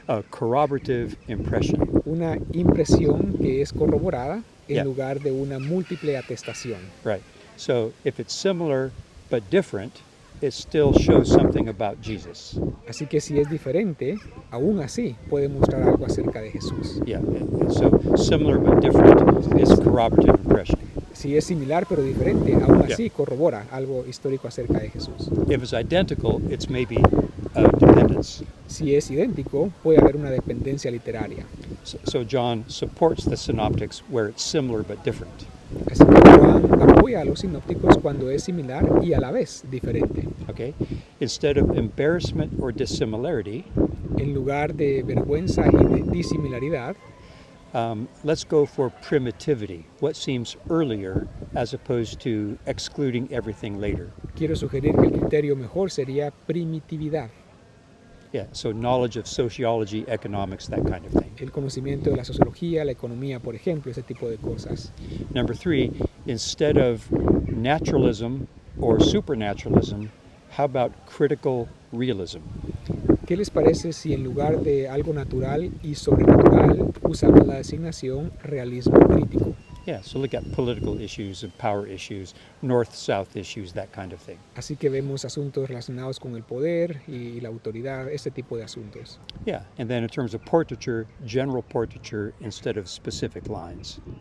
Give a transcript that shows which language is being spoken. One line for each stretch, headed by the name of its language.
English: Corroborative impression.
Spanish: una impresión que es corroborada en
English: Yeah.
Spanish: lugar de una múltiple atestación.
English: Right. So if it's similar but different, it still shows something about Jesus.
Spanish: Así que si es diferente, aún así puede mostrar algo acerca de Jesús.
English: Yeah. So similar but different is corroborative impression.
Spanish: Si es similar pero diferente, aún
English: Yeah.
Spanish: así corrobora algo histórico acerca de Jesús.
English: If it's identical, it's maybe dependence.
Spanish: Si es idéntico, puede haber una dependencia literaria.
English: So John supports the synoptics where it's similar but different.
Spanish: Así que Juan apoya a los sinópticos cuando es similar y a la vez diferente.
English: Okay? Instead of embarrassment or dissimilarity,
Spanish: En lugar de vergüenza y de disimilaridad,
English: let's go for primitivity, what seems earlier as opposed to excluding everything later.
Spanish: quiero sugerir que el criterio mejor sería primitividad,
English: Yeah, so knowledge of sociology, economics, that kind of thing.
Spanish: el conocimiento de la sociología, la economía, por ejemplo, ese tipo de cosas.
English: Number 3, instead of naturalism or supernaturalism, how about critical realism?
Spanish: ¿Qué les parece si en lugar de algo natural y sobrenatural usamos la designación realismo crítico?
English: Yeah, so look at political issues and power issues, north-south issues, that kind of thing.
Spanish: Así que vemos asuntos relacionados con el poder y la autoridad, este tipo de asuntos.
English: Yeah, and then in terms of portraiture, general portraiture instead of specific lines.